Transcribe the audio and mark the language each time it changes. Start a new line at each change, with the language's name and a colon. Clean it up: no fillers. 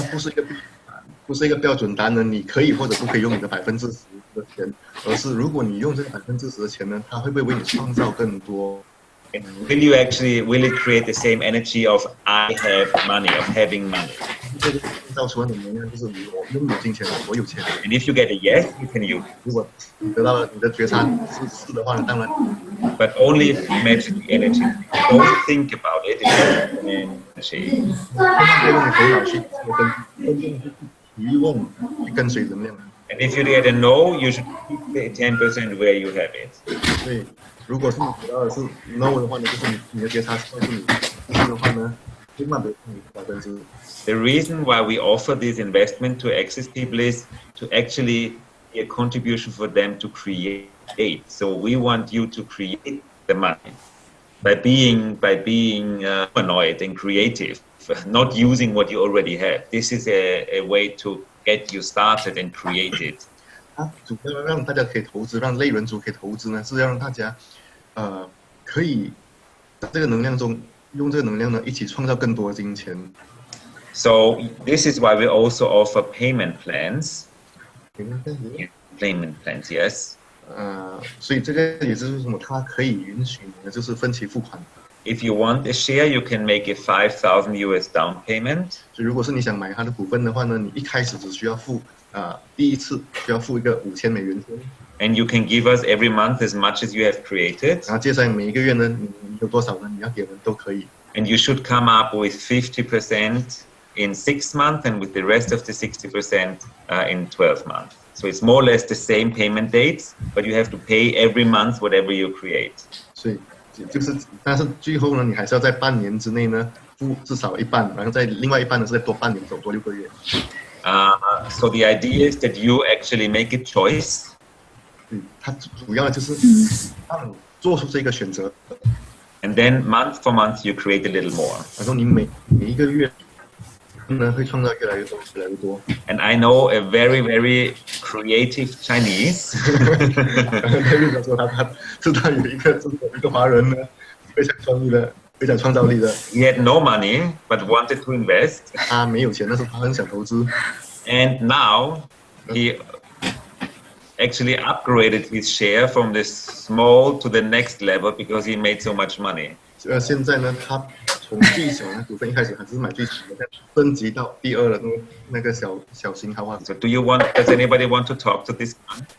Chinese: 它不是一个标准答案，你可以或者不可以用你的10%的钱，而是如果你用这个10%的钱呢，它会不会为你创造更多？
English: Will it create the same energy of I have money, of having money?
Chinese: 这个造出来的能量就是我拥有金钱，我有钱。
English: And if you get a yes, you can use.
Chinese: 如果你得到了你的觉察是的话呢，当然。
English: But only if you imagine the energy. Don't think about it. It's an energy.
Chinese: 用你头脑去提问，去跟随能量。
English: And if you get a no, you should keep the 10% where you have it.
Chinese: 所以，如果是你得到的是 no 的话呢，就是你的觉察告诉你，是的话呢，千万别用你10%。
English: The reason why we offer this investment to access people is to actually be a contribution for them to create. So we want you to create the money by being annoyed and creative, not using what you already have. This is a way to get you started and create it.
Chinese: 主要让大家可以投资，让类人族可以投资呢，是要让大家可以在这个能量中用这个能量呢一起创造更多的金钱。
English: So this is why we also offer payment plans. Payment plans, yes.
Chinese: 所以这个也就是为什么它可以允许你的就是分期付款。
English: If you want a share, you can make a $5,000 US down payment.
Chinese: 所以如果是你想买它的股份的话呢，你一开始只需要付第一次需要付一个$5000先。
English: And you can give us every month as much as you have created.
Chinese: 然后接下来每一个月呢，你有多少呢？你要给人都可以。
English: And you should come up with 50% in 6 months, and with the rest of the 60% in 12 months. So it's more or less the same payment dates, but you have to pay every month whatever you create.
Chinese: 所以就是，但是最后呢，你还是要在半年之内呢付至少一半，然后在另外一半呢是再多半年，多6个月。
English: So the idea is that you actually make a choice.
Chinese: 它主要就是让你做出这个选择。
English: And then month for month you create a little more.
Chinese: 然后你每一个月呢会创造越来越多，越来越多。
English: And I know a very, very creative Chinese.
Chinese: David 说他知道有一个华人呢，非常创意的，非常创造力的。
English: He had no money but wanted to invest.
Chinese: 他没有钱，但是他很想投资。
English: And now he actually upgraded his share from the small to the next level because he made so much money.
Chinese: 现在呢，他从最小的股份一开始还是买最小的，升级到第二的那个小型豪华。
English: So does anybody want to talk to this man?